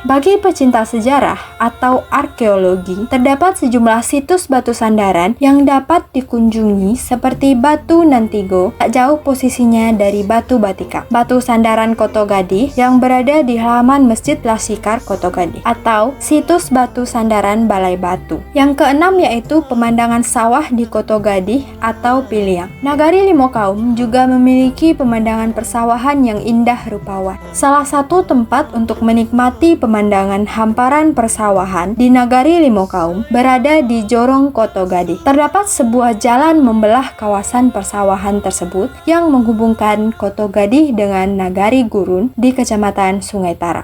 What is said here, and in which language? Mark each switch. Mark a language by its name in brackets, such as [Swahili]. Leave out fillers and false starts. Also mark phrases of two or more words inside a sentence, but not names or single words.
[Indonesian] Bagi pecinta sejarah atau arkeologi, terdapat sejumlah situs batu sandaran yang dapat dikunjungi seperti Batu Nantigo, tak jauh posisinya dari Batu Batikam. Batu sandaran Koto Gadih yang berada di halaman Masjid Lasikar Koto Gadih, atau situs batu sandaran Balai Batu. Yang keenam yaitu pemandangan sawah di Koto Gadih atau Piliang. Nagari Limo Kaum juga memiliki pemandangan persawahan yang indah rupawan. Salah satu tempat untuk menikmati pemandangan hamparan persawahan di Nagari Limo Kaum berada di Jorong Koto Gadih. Terdapat sebuah jalan membelah kawasan persawahan tersebut yang menghubungkan Koto Gadih dengan Nagari Gurun di Kecamatan Sungai Netara.